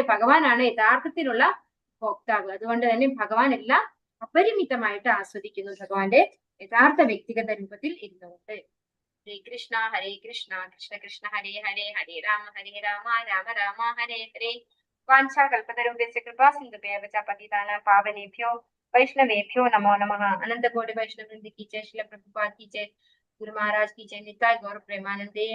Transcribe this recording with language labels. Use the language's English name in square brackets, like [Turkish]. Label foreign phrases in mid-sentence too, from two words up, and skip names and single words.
[Malayalam] ഭഗവാനാണ് യഥാർത്ഥത്തിലുള്ള ഭോക്താവ്. അതുകൊണ്ട് തന്നെ ഭഗവാൻ എല്ലാം അപരിമിതമായിട്ട് ആസ്വദിക്കുന്നു ഭഗവാന്റെ യഥാർത്ഥ വ്യക്തിഗത രൂപത്തിൽ ഇരുന്നുകൊണ്ട്. [Sanskrit] ഹരേ കൃഷ്ണ കൃഷ്ണ കൃഷ്ണ ഹരേ ഹരേ, ഹരേ രാമ രാമ രാമ ഹരേ ഹരേ. വാഞ്ചാകൽപതരുഭ്യസ്യ കൃപാ സിന്ധുഭ്യഃ ച പതിതാനാം പാവനേഭ്യോ वैष्णवेभ्यो नमो नमः। [Hindi] अनंत कोटि वैष्णव वृंद की जय, श्रील प्रभुपाद की जय, गुरु महाराज की जय, निताय गौर प्रेमानंदे।